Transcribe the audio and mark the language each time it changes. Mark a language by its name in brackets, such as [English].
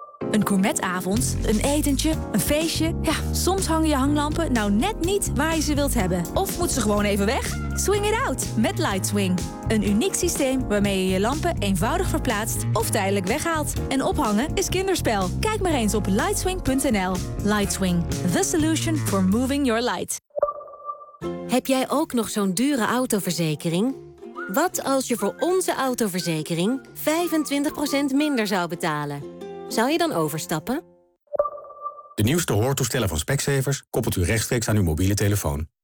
[Dutch] Een gourmetavond, een etentje, een feestje. Ja, soms hangen je hanglampen nou net niet waar je ze wilt hebben. Of moet ze gewoon even weg? [English] Swing it out [Dutch] met LightSwing. Een uniek systeem waarmee je je lampen eenvoudig verplaatst of tijdelijk weghaalt. En ophangen is kinderspel. Kijk maar eens op lightswing.nl. [English] LightSwing, the solution for moving your light. [Dutch] Heb jij ook nog zo'n dure autoverzekering? Wat als je voor onze autoverzekering 25% minder zou betalen? Zou je dan overstappen? De nieuwste hoortoestellen van Specsavers koppelt u rechtstreeks aan uw mobiele telefoon.